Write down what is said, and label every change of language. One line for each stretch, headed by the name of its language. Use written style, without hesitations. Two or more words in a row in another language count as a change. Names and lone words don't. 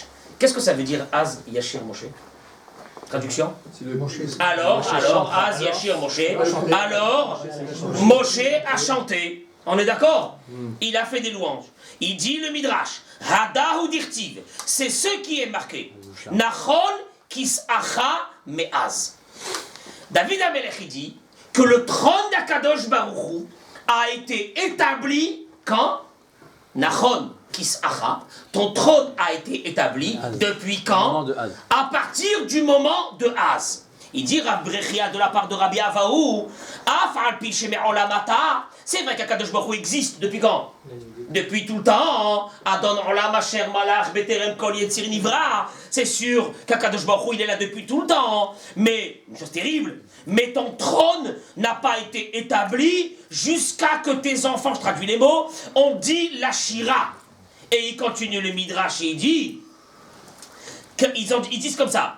French: Qu'est-ce que ça veut dire
Hebrew: אז ישיר משה?
French: Traduction? Alors,
Hebrew: אז ישיר משה.
French: Alors, Moshe a chanté. On est d'accord? Il a fait des louanges. Il dit le Midrash.
Aramaic: הדא הוא דכתיב.
French: C'est ce qui est marqué.
Hebrew: נכון כסאך מאז.
French: David Amelech dit que le trône d'Akadosh Baruch Hu a été établi quand?
Hebrew: נכון כסאך.
French: Ton trône a été établi depuis quand? À partir du moment de Az. Il dit
Hebrew: Rav Brechia
French: de la part de
Hebrew: Rabbi Avaou, אף על פי שמעולם אתה.
French: C'est vrai qu'Akadosh Baruch Hu existe depuis quand? Depuis tout le temps.
Hebrew: אדון עולם אשר מלך בטרם כל יציר נברא.
French: C'est sûr qu'Akadosh Baruch Hu il est là depuis tout le temps. Mais, une chose terrible, mais ton trône n'a pas été établi jusqu'à que tes enfants, je traduis les mots, ont dit la shira. Et il continue le Midrash et il dit, ils disent comme ça.